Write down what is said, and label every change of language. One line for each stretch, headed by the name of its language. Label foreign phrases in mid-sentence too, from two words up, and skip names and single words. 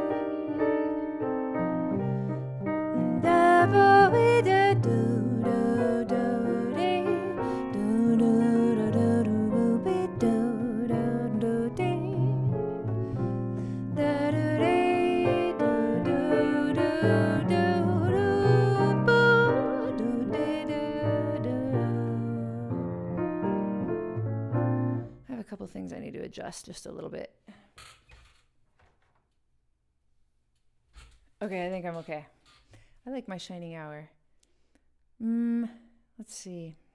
English: Da bo we da do do do dee. Do do do do do be do do do dee. Da do dee do do do do do boo do dee do do. I have a couple things I need to adjust just a little bit. Okay, I think I'm okay. I like my shining hour. Let's see.